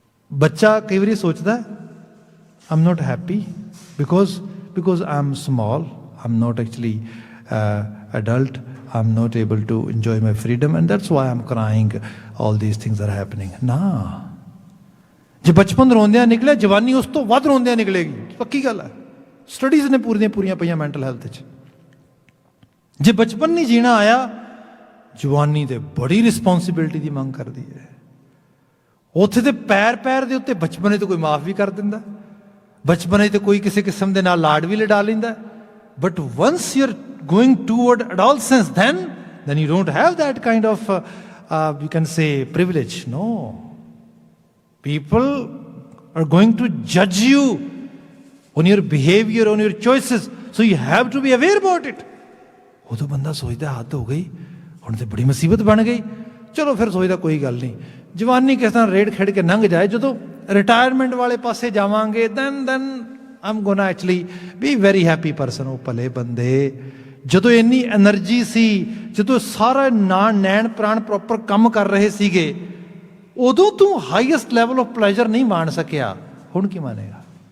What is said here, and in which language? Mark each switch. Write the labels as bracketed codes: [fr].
[pa] ਬੱਚਾ ਕਈ ਵਾਰੀ ਸੋਚਦਾ [en] I am not happy because I am small, I am not actually adult, I am not able to enjoy my freedom, and that's why I am crying, all these things are happening. [pa] ਨਾ, ਜੇ ਬਚਪਨ ਰੋਂਦਿਆਂ ਨਿਕਲਿਆ, ਜਵਾਨੀ ਉਸ ਤੋਂ ਵੱਧ ਰੋਂਦਿਆਂ ਨਿਕਲੇਗੀ, ਪੱਕੀ ਗੱਲ ਹੈ। ਸਟੱਡੀਜ਼ ਨੇ ਪੂਰੀਆਂ ਪਈਆਂ ਮੈਂਟਲ ਹੈਲਥ 'ਚ। ਜੇ ਬਚਪਨ ਨਹੀਂ ਜੀਣਾ ਆਇਆ, ਜਵਾਨੀ ਤੇ ਬੜੀ ਰਿਸਪੌਂਸਿਬਿਲਿਟੀ ਦੀ ਮੰਗ ਕਰਦੀ ਹੈ। ਉੱਥੇ ਤੇ ਪੈਰ ਦੇ ਉੱਤੇ ਬਚਪਨੇ ਤੇ ਕੋਈ ਮਾਫ ਵੀ ਕਰ ਦਿੰਦਾ, ਬਚਪਨੇ ਤੇ ਕੋਈ ਕਿਸੇ ਕਿਸਮ ਦੇ ਨਾਲ ਲਾਡ ਵੀ ਲਡਾ ਲੈਂਦਾ, [en] But once you are going toward adolescence then you don't have that kind of you can say privilege. No, people are going to judge you on your behavior, on your choices, so you have to be aware about it. [pa] ਉਦੋਂ ਬੰਦਾ ਸੋਚਦਾ ਹੱਦ ਹੋ ਗਈ, ਹੁਣ ਤੇ ਬੜੀ ਮੁਸੀਬਤ ਬਣ ਗਈ, ਚਲੋ ਫਿਰ ਸੋਚਦਾ ਕੋਈ ਗੱਲ ਨਹੀਂ, ਜਵਾਨੀ ਕਿਸ ਤਰ੍ਹਾਂ ਰੇਡ ਖੇਡ ਕੇ ਲੰਘ ਜਾਏ, ਜਦੋਂ ਰਿਟਾਇਰਮੈਂਟ ਵਾਲੇ ਪਾਸੇ ਜਾਵਾਂਗੇ [en] then I'm gonna actually be very happy person. [pa] ਉਹ ਭਲੇ ਬੰਦੇ, ਜਦੋਂ ਇੰਨੀ ਐਨਰਜੀ ਸੀ, ਜਦੋਂ ਸਾਰਾ ਨੈਣ ਪ੍ਰਾਣ ਪ੍ਰੋਪਰ ਕੰਮ ਕਰ ਰਹੇ ਸੀਗੇ, ਉਦੋਂ ਤੂੰ [en] highest level of pleasure [pa] ਨਹੀਂ ਮਾਣ ਸਕਿਆ, ਹੁਣ ਕੀ ਮਾਨੇਗਾ?